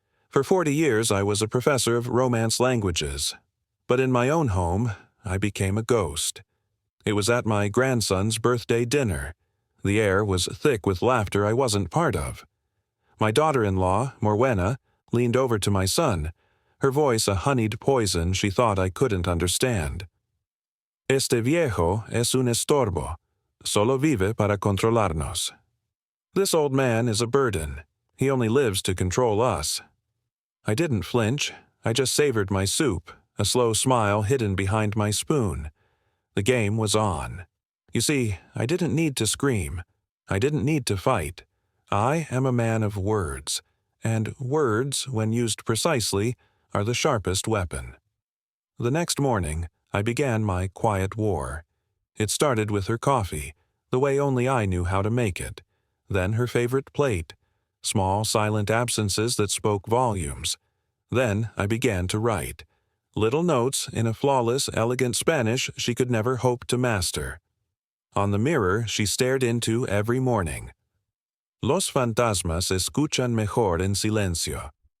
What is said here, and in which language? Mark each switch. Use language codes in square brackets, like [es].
[en] For 40 years I was a professor of Romance languages, but in my own home I became a ghost. It was at my grandson's birthday dinner. The air was thick with laughter I wasn't part of. My daughter-in-law, Morwenna, leaned over to my son, her voice a honeyed poison she thought I couldn't understand. [es] Este viejo es un estorbo. Solo vive para controlarnos. [en] This old man is a burden. He only lives to control us. I didn't flinch. I just savored my soup, a slow smile hidden behind my spoon. The game was on. You see, I didn't need to scream. I didn't need to fight. I am a man of words, and words, when used precisely, are the sharpest weapon. The next morning, I began my quiet war. It started with her coffee, the way only I knew how to make it. Then her favorite plate, small silent absences that spoke volumes. Then I began to write. Little notes in a flawless, elegant Spanish she could never hope to master. On the mirror she stared into every morning. [es] Los fantasmas escuchan mejor en silencio.